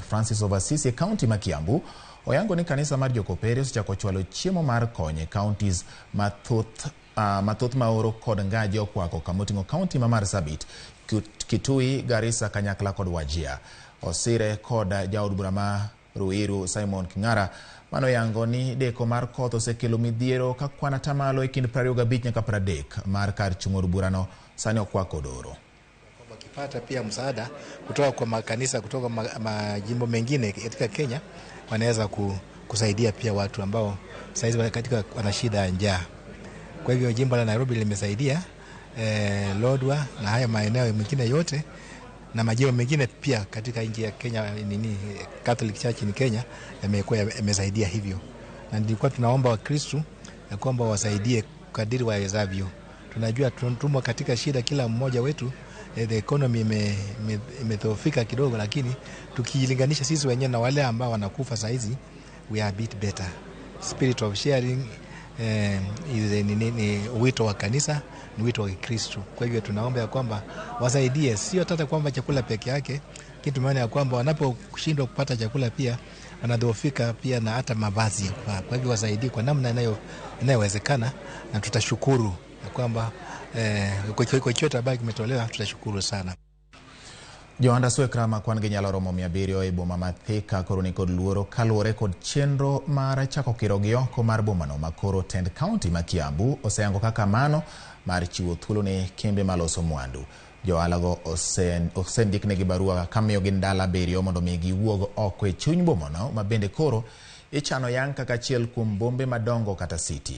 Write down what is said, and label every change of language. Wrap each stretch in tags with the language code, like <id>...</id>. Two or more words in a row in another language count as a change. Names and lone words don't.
<luo>Francis of Assisi e kaunti ma Kiambu, oyango ni kanisa mar jokopere osechako chwalo chiemo mar konye counties mathoth maoro kod ngaje okwako kamoting'o kaunti ma Marsabit, Kitui, Garissa, Kanyakla kod Wajir. Osire kod jaod bura ma Ruiru Simon King'ara manoyango ni deko mar koth osekelo midhiero ka kwan atamalo e kind 25 nyaka 30 mar kar chung'o burano sani okwako doro.</luo> <sw>Wakipata pia msaada kutoka kwa makanisa kutoka majimbo mengine katika Kenya, wanaweza kusaidia pia watu ambao saizi katika wana shida ya njaa. Kwa hivyo jimbo la Nairobi limesaidia Lodwar na haya maeneo mengine yote na majimbo mengine pia katika nchi ya Kenya, Catholic Church in Kenya yamesaidia hivyo. Na nilikuwa tunaomba Wakristo ya kwamba wasaidie kadiri wawezavyo. Tunajua tunatumwa katika shida kila mmoja wetu.</sw> <en>The economy</en> <sw>imedhoofika kidogo, lakini tukilinganisha sisi wenyewe na wale ambao wanakufa saizi,</sw> <en>we are a bit better. Spirit of sharing</en> <sw>ni wito wa kanisa, ni wito wa Kristo. Kwa hivyo tunaomba ya kwamba wasaidie, sio hata kwamba chakula peke yake, lakini tumeona ya kwamba wanaposhindwa kupata chakula pia wanadhoofika pia na hata mavazi. Kwa hivyo wasaidie kwa namna inayowezekana, na tutashukuru ya kwamba kwa chochote ambacho kimetolewa tutashukuru sana.</sw> <luo>Joanda Swekrama kwan gi nyalo romo 700 e boma ma Thika koro ni kod luoro kaluwore kod chenro mar chako kiro gi oko mar bomano makoro tend kaunti ma Kiambu oseyango kaka mano mar chiwo thuolo ne kembe maloso mwandu. Joalago osendiknegi barua kamiyogi ndalo 7 mondo mi giwuog oko e chuny bomano ma bende koro ichano yang kaka achiel kuom bombe madongo kata city.</luo>